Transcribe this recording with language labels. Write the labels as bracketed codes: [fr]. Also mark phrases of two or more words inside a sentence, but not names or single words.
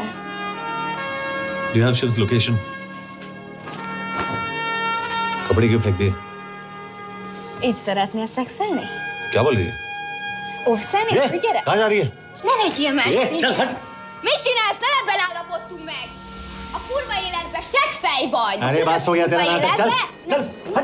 [en] Do you have Shiv's location? [hi] कपड़े क्यों फेंक दिए? [hu] Így szeretnél szexelni? [hi] क्या बोल रही है? [hu] Óvszani? Gyere! [hi] कहाँ जा रही है? [hu] Ne legyél messzi! [hi] चल हट! [hu] Mit csinálsz? Nem ebben állapodtunk meg! A kurva életben seggfej vagy! [hi] अरे बात हो गया तेरा नाटक, चल! चल! हट!